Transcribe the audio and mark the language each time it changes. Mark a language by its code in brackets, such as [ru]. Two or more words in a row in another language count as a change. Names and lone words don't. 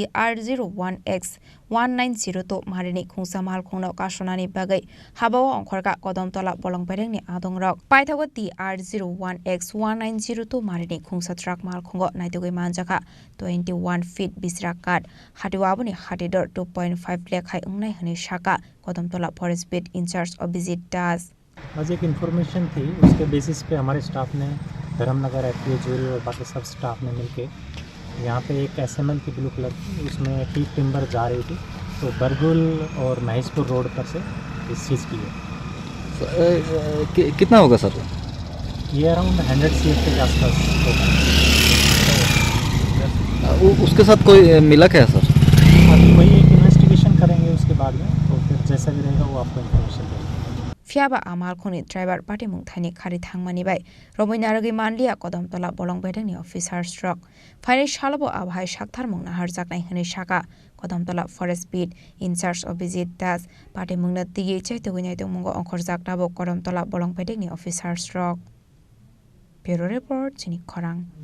[trp] TR01X190 तो मारिनि खुंसा मालखंनो कासनानि बागै हाबाव अंखरगा कदमतला बलंपेरेंनि आदंरक पाइथागो TR01X190 तो मारिनि खुंसा ट्राक मालखंगो नाइतुगै मानजाखा 21 फीट बिसरा काट हाटिवाबनि हाटिदर 2.5 लाख हाय उंनाय हनै शाखा कदमतला [en] forest beat in-charge [trp] अभिजित दास। [hi] आज एक इन्फॉर्मेशन थी, उसके बेसिस पे हमारे स्टाफ ने धर्मनगर एफपीओ ज्वेलरी और बाकी सब स्टाफ ने मिलके यहाँ पे एक SML की [en] blue color [hi] की उसमें [en] teak timber [hi] जा रही थी, तो बरगुल और महेशपुर रोड पर से इस चीज़ की है। कितना होगा सर? ये अराउंड 100 CFT के आसपास होगा। उसके साथ कोई मिला क्या सर? अभी वही एक इन्वेस्टिगेशन करेंगे, उसके बाद में तो फिर जैसा भी रहेगा वो आपको इन्फॉर्मेशन देंगे। [trp] फियाबा आमालखोनि ड्राइवर पाटिमुं थानि खारि थांमानिबाय रबैनारगै मानलिया कदमतला बलंबेदनि अफिसार स्ट्रक फाइनाल शालबो आबहाय साक्थारमुं नाहार जाकनाय हनै शाखा कदमतला [en] forest beat in-charge [trp] अभिजित दास पाटिमुंनो तियै चाइतोगैनायतो मुंगो अंखर जाकटाबो कदमतला बलंबेदनि अफिसार स्ट्रक [en] bureau report [trp] चिनि खरां